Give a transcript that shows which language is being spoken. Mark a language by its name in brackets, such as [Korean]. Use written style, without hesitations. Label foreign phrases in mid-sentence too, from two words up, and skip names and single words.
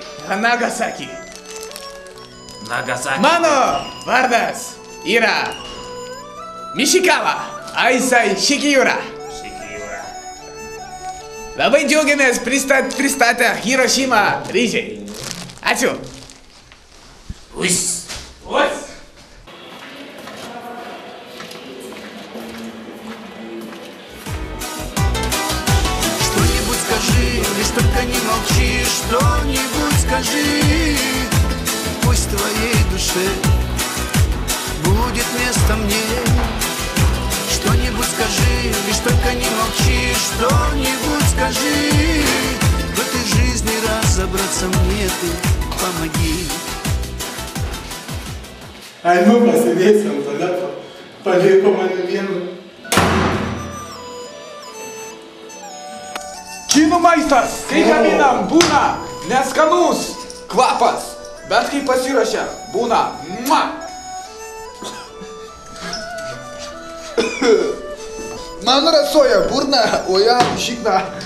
[Lithuanian] Nagasaki. Nagasaki. Mano vardas yra Mišikava Aisai Shikiura. Shikiura. Labai džiaugiamės pristatę Hirošima ryžiai. Ačiū. Усь. Ось. [Russian] Что-нибудь скажи, лишь только не молчи, что-нибудь скажи. Пусть в твоей душе будет место мне. Что-нибудь скажи, лишь только не молчи, что-нибудь скажи. В этой жизни разобраться мне ты помоги. [Lithuanian] Ai, pasidėsim tada, paliko mane vieną. Kinų maistas, kai gaminam, būna neskanus kvapas, bet kai pasiruošia, būna Man rasoja burna, o jam šikna.